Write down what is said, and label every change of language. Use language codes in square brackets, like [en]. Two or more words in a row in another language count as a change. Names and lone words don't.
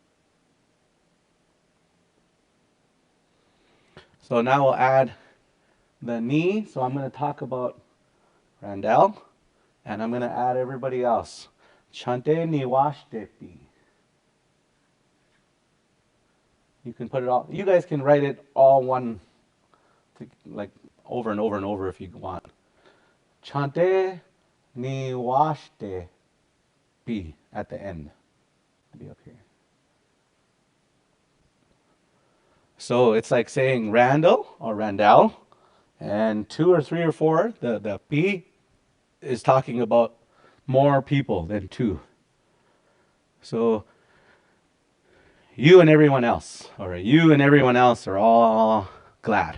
[en] So now we'll add the ni, so I'm going to talk about Randall, and I'm going to add everybody else. [lkt] Chante ni washtepi. [en] You can put it all, you guys can write it all one, like over and over and over if you want. [lkt] Chante ni washte pi [en] at the end. It'll be up here. So it's like saying Randall or Randall, and 2 or 3 or 4, the pi is talking about more people than 2. So you and everyone else, or you and everyone else are all glad.